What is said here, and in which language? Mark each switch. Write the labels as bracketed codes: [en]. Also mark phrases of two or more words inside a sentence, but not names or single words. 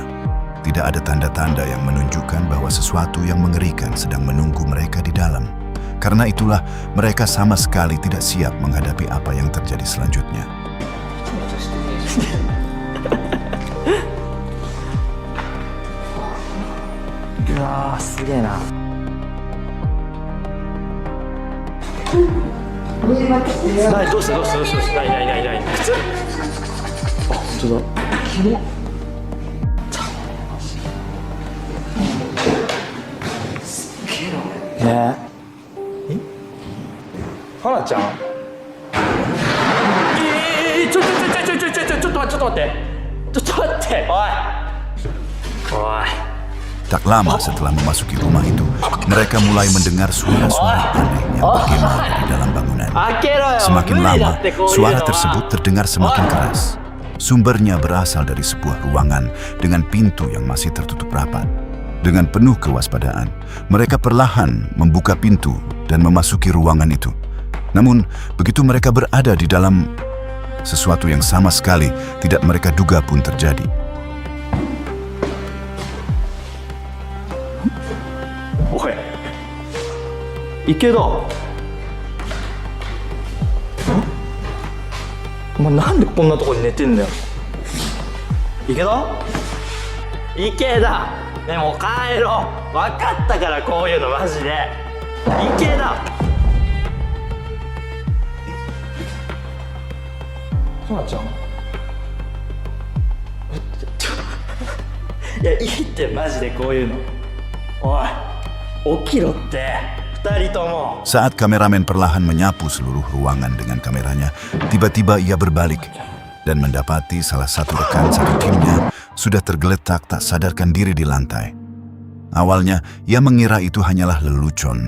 [id] Tidak ada tanda-tanda yang menunjukkan bahwa sesuatu yang mengerikan sedang menunggu mereka di dalam. Karena itulah, mereka sama sekali tidak siap menghadapi apa yang terjadi selanjutnya. Wah, [ja] すげえな。何どうした何靴？あ、本当だ。キモ。すげえな。え？花ちゃん？ちょっと待って。ちょっと待って。おい。 [id] Tak lama setelah memasuki rumah itu, mereka mulai mendengar suara-suara aneh yang bergema di dalam bangunan. Semakin lama, suara tersebut terdengar semakin keras. Sumbernya berasal dari sebuah ruangan dengan pintu yang masih tertutup rapat. Dengan penuh kewaspadaan, mereka perlahan membuka pintu dan memasuki ruangan itu. Namun, begitu mereka berada di dalam, sesuatu yang sama sekali tidak mereka duga pun terjadi. [ja] Ike da. お前なんでこんなとこに寝てんだよ。池田でも帰ろう。分かったからこういうのマジで。池田。花ちゃん。いやいいってマジでこういうの。おい起きろって。 [id] Saat kameramen perlahan menyapu seluruh ruangan dengan kameranya, tiba-tiba ia berbalik dan mendapati salah satu rekan satu timnya sudah tergeletak tak sadarkan diri di lantai. Awalnya, ia mengira itu hanyalah lelucon.